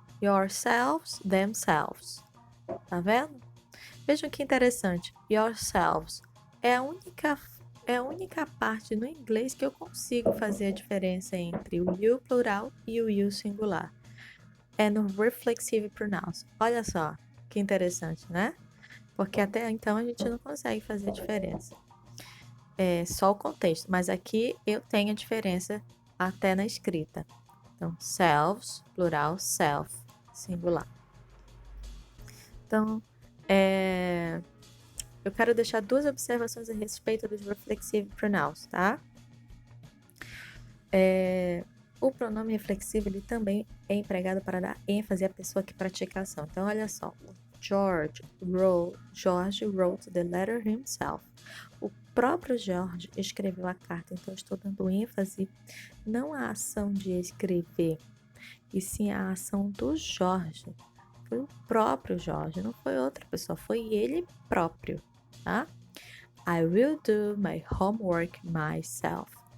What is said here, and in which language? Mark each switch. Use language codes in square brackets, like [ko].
[en] Yourselves, themselves. [pt] Tá vendo? Vejam que interessante. Yourselves é a única parte no inglês que eu consigo fazer a diferença entre o you plural e o you singular. É no [en] reflexive pronouns. [pt] Olha só, que interessante, né? Porque até então a gente não consegue fazer a diferença. É só o contexto, mas aqui eu tenho a diferença até na escrita. Então, selves, plural, self, singular. Então, eu quero deixar duas observações a respeito dos [en] reflexive pronouns, [pt] tá? O pronome reflexivo ele também é empregado para dar ênfase à pessoa que pratica a ação. Então, olha só. [en] George wrote the letter himself. [pt] O próprio George escreveu a carta. Então, estou dando ênfase não à ação de escrever, e sim à ação do Jorge. Foi o próprio Jorge, não foi outra pessoa, foi ele próprio, tá? [en] I will do my homework myself.